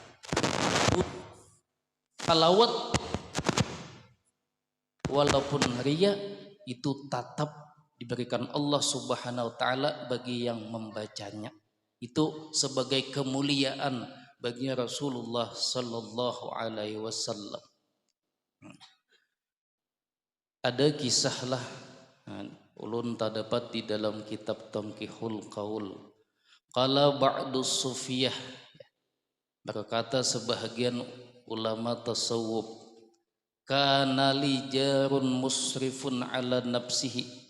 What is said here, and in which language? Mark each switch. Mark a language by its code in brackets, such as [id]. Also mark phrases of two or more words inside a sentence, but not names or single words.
[id] Salawat walaupun riya itu tetap diberikan Allah [ar] سبحانه وتعالى [id] bagi yang membacanya. Itu sebagai kemuliaan bagi Rasulullah [ar] صلى الله عليه وسلم. [bjn] Ada kisahlah ulun tak dapat di dalam kitab Tamkihul Qaul. [ar] قال بعض الصوفية, [id] berkata sebahagian ulama tasawuf, [ar] كان لي جار مسرف على نفسه.